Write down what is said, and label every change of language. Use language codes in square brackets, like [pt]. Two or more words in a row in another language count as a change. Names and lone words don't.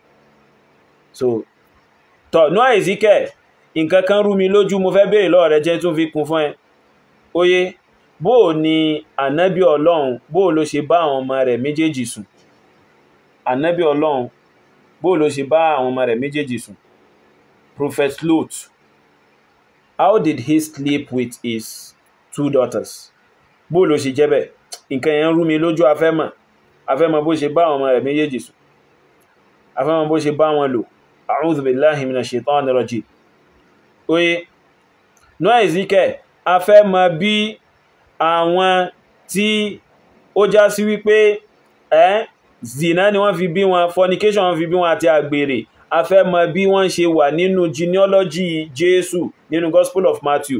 [yo] So tọ̀nú àìsíkẹ̀ nǹkan kan rú mi lójú mo fẹ́ béèrè lọ́wọ́ rẹ jẹ́ tó fi kún fún ẹ óyé bóò ni ànábì ọlọ́run bóò ló ṣe bá àwọn ọmọ rẹ̀ méjèèjì sùn ànábì ọlọ́run bóò ló ṣe bá àwọn ọmọ rẹ̀ méjèèjì sùn. [en] Prophet Lot, how did he sleep with his 2 daughters? [yo] Bóò ló ṣe jẹ́ bẹ́ẹ̀ nǹkan yẹn rú mi lójú afẹ́mọ̀ bó ṣe bá àwọn ọmọ rẹ̀ méjèèjì sùn afẹ́mọ̀ bó ṣe bá wọn lò. [ar] أعوذ بالله من الشيطان الرجيم. [yo] Oye Noah Ezekiel afẹ́mọ̀ bí àwọn tí ó já sí wípé zina ni wọ́n fi bí wọn, fornication wọ́n fi bí wọn àti àgbèrè afẹ́mọ̀ bí wọ́n ṣe wà nínú genealogy Jésù nínú Gospel of Matthew.